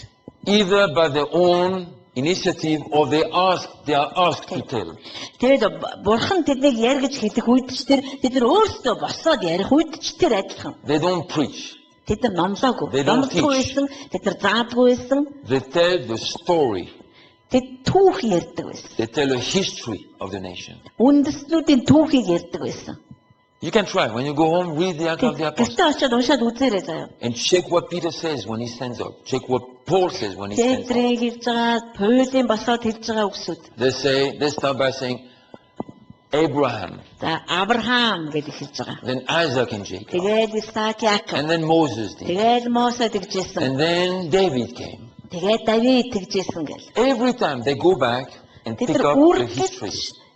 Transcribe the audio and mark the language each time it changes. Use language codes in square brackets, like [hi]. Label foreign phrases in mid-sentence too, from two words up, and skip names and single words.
[en] either by their own initiative or they are asked to tell. [mn] Тэгээд бурхан тэднийг яргэж хэлэх үед ч тэд нар өөрсдөө босоод ярих үед ч тэр адилхан. [en] They don't preach. [mn] Тэд нар номлоогүй. [en] They don't [mn] Номлохгүй [en] teach. [mn] байсан, тэд нар заадгүй байсан. [en] They tell the story. [mn] Тэд түүх ярьдаг байсан. [en] They tell a history of the nation. [mn] Үндэстнүүдийн түүхийг ярьдаг байсан. [en] You can try. When you go home, read the Acts of the Apostles [mn] Гэртээ очиод уншаад үзээрэй заяа. [en] and check what Peter says when he stands up. Check what Paul says when he stands up. [mn] Петрийг хэлж байгаа, Паулын босоод хэлж байгаа үгсүүд. [en] They start by saying Abraham, [mn] За Авраам гэдэг хэлж байгаа. [en] then Isaac and Jacob, [mn] Тэгээд Исаак, Яаков. [en] and then Moses did, [mn] Тэгээд Мосе тэгжсэн. [en] and then David came. [mn] Тэгээд Давид тэгжсэн гэл. [en] Every time they go back and [mn] Тэд [en] pick [mn] нар [en] up the history.